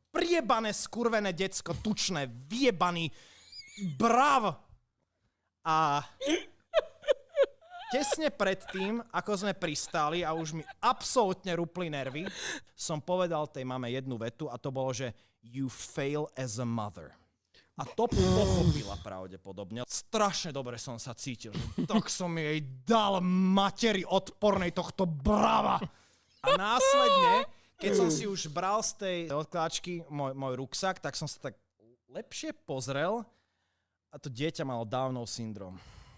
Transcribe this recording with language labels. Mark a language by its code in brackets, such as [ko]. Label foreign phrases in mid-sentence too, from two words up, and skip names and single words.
[sk] Priebané, skurvené decko, tučné, vyjebaný brav. A tesne pred tým, ako sme pristáli a už mi absolútne rupli nervy, som povedal tej mame jednu vetu a to bolo, že [en] you fail as a mother. [sk] A to pochopila pravdepodobne. Strašne dobre som sa cítil. Tak som jej dal materi odpornej tohto brava. A následne, keď som si už bral z tej odkláčky môj ruksak, tak som sa tak lepšie pozrel a to dieťa malo Downov syndrom.